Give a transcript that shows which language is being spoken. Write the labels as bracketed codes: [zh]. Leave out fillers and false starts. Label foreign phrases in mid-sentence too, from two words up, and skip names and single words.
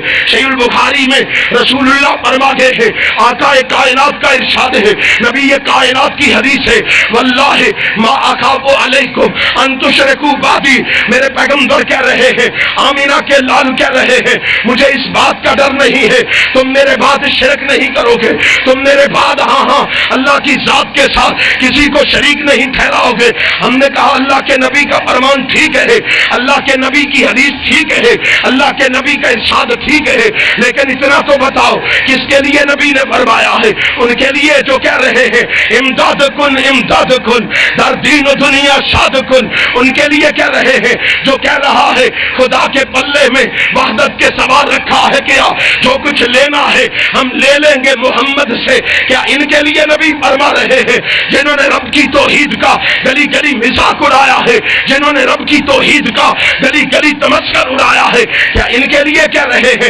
[ur] صحیح البخاری میں رسول اللہ فرماتے ہیں، آقا کائنات کا ارشاد ہے، نبی یہ کائنات کی حدیث ہے، [ar] واللہ ما اخاف علیکم ان تشرکوا بعدی، [ur] میرے پیغمبر کہہ رہے ہیں، آمینہ کے لال کہہ رہے ہیں، مجھے اس بات کا ڈر نہیں ہے تم میرے بعد شرک نہیں کرو گے، تم میرے بعد ہاں اللہ کی ذات کے ساتھ کسی کو شریک نہیں ٹھہراؤ گے۔ ہم نے کہا اللہ کے نبی کا فرمان ٹھیک ہے، اللہ کے نبی کی حدیث ٹھیک ہے، اللہ کے نبی کا ارشاد ٹھیک ہے، لیکن اتنا تو بتاؤ کس کے لیے نبی نے فرمایا ہے؟ ان کے لیے جو کہہ رہے ہیں [fa] امداد کن در دین و دنیا شاد کن، [ur] ان کے لیے کہہ رہے ہیں جو کہہ رہا ہے خدا کے پلے میں وحدت کے سوال رکھا ہے، کیا جو کچھ لینا ہے ہم لے لیں گے محمد سے، کیا ان کے لیے نبی فرما رہے ہیں جنہوں نے رب کی توحید کا گلی گلی مذاق اڑایا ہے، جنہوں نے رب کی توحید کا گلی گلی تمسخر اڑایا ہے، کیا ان کے لیے کہہ رہے ہیں؟